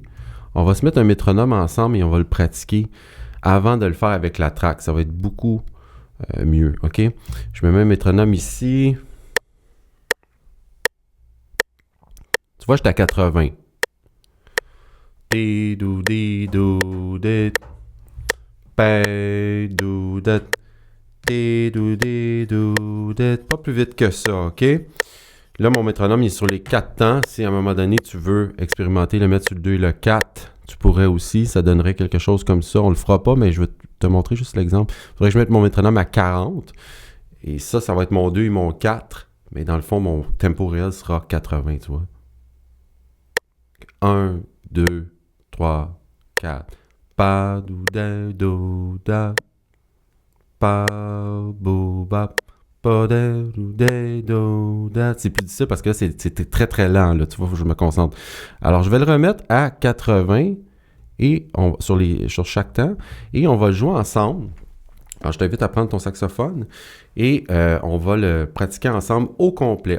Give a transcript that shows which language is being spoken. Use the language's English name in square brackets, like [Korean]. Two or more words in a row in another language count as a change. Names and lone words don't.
[French] On va se mettre un métronome ensemble et on va le pratiquer avant de le faire avec la track. Ça va être beaucoup mieux, OK? Je me mets un métronome ici. Tu vois, j'étais à 80. Di-dou, di-dou, dit. Di-dou, dit. Di-dou, di-dou, dit. Pas plus vite que ça, OK? Là, mon métronome il est sur les 4 temps. Si à un moment donné, tu veux expérimenter, le mettre sur le 2 et le 4, tu pourrais aussi. Ça donnerait quelque chose comme ça. On le fera pas, mais je vais te montrer juste l'exemple. Il faudrait que je mette mon métronome à 40. Et ça va être mon 2 et mon 4. Mais dans le fond, mon tempo réel sera 80, tu vois. 1, 2, 3, 4. Pa, dou, da, do, da. Pa, bou, bap. C'est plus difficile parce que c'était très très lent, là, tu vois, faut que je me concentre. Alors, je vais le remettre à 80 et sur chaque temps et on va le jouer ensemble. Alors, je t'invite à prendre ton saxophone et on va le pratiquer ensemble au complet.